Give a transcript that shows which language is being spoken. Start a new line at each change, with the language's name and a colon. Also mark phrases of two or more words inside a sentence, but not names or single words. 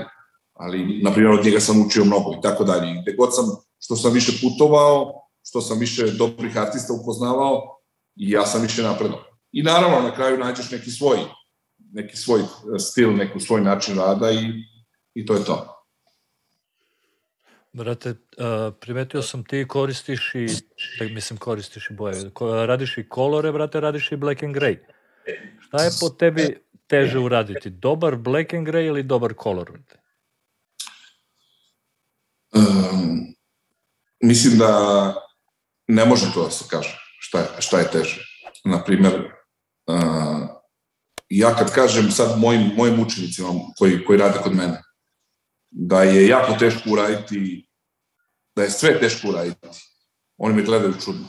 Serbian: Ali, na primjer, od njega sam učio mnogo i tako dalje. I gde god što sam više putovao, što sam više dobrih artista upoznavao, i ja sam više napredao. I naravno, na kraju nađeš neki svoj stil, neki svoj način rada i to je to. Brate, primetio sam ti koristiš i boje. Radiš i kolore, brate, radiš i
English: black and grey.
Serbian: Šta je po tebi teže uraditi? Dobar
English: black and grey
Serbian: ili dobar color? Mislim da ne može to da se kaže šta je teže. Naprimjer, ja kad kažem sad mojim učenicima koji rade kod mene, da je jako teško uraditi, da je sve teško uraditi, oni me gledaju čudno.